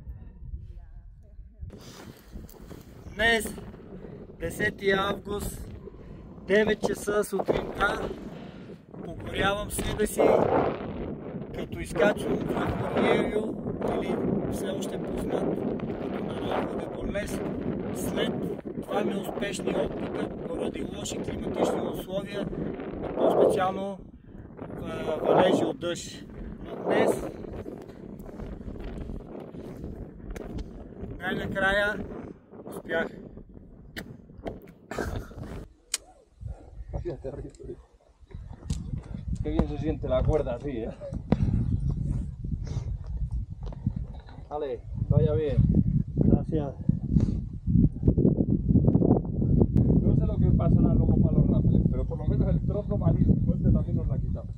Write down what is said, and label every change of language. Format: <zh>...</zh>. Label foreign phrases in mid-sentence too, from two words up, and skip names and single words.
<bg>Днес, 10 август, 9 часа сутринта, покорявам себе си, като изкачвам връх Ориелио, или все още познат като народ Водеборлес, след два неуспешни опита поради лоши климатични условия и по-специално валежи от дъжд. Но днес най-накрая uspiach.</bg> <es>Qué bien se siente la cuerda así, ¿eh? Vale, vaya bien. Gracias. No sé lo que pasará luego para los rápeles, pero por lo menos el trozo malísimo este también nos la ha quitado.</es>